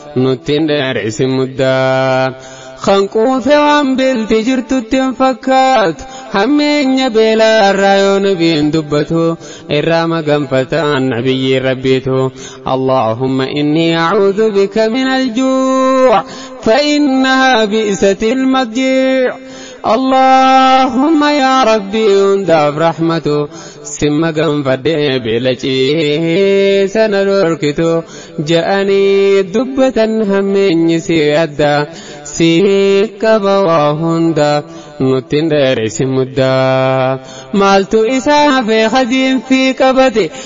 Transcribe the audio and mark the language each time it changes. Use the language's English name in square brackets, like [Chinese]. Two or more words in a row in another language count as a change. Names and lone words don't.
[Oromo] Nuttiin dheerisin muddaa. Kan quufe waan bilti jirtutti hin fakkaatu. Hammeenya beelaa irraa yoo nabiin dubbatu. Irraa maganfataan nabiyyiin rabbiitu. [Arabic] اللهم إني أعوذ بك من الجوع'. فإنها بئست المضجيع. اللهم يا ربي [Oromo] hundaaf rahmatu. Simma ganfadhee beela ciisa na dhorkitu. Ja'anii dubbatan hammeenyi si adda. Si qaba waa hunda. Nuttiin dheerisin muddaa. Maaltu isaa hafe hadiin fi qabate.